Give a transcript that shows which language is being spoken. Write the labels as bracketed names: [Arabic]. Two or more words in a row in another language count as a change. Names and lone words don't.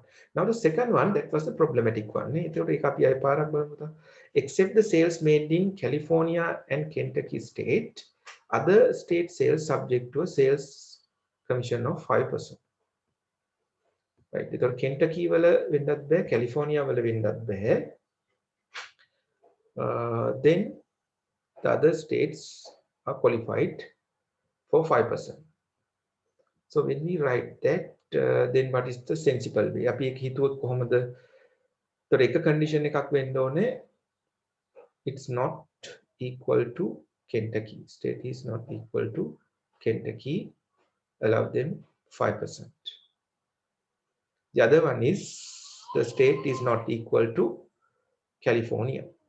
[English] Now the second one, that was the problematic one. Except the sales made in California and Kentucky state, other state sales subject to a sales commission of 5%. Right? Because [Sinhala] Kentucky wala වෙන්නත් බෑ, California wala වෙන්නත් බෑ. [English] Then the other states are qualified for 5%. So when we write that, then what is the sensible way? [Sinhala] අපි එක හිතුවොත් කොහොමද So එක condition එකක් වෙන්න ඕනේ. [English] It's not equal to Kentucky. State is not equal to Kentucky. Allow them 5%. The other one is the state is not equal to California.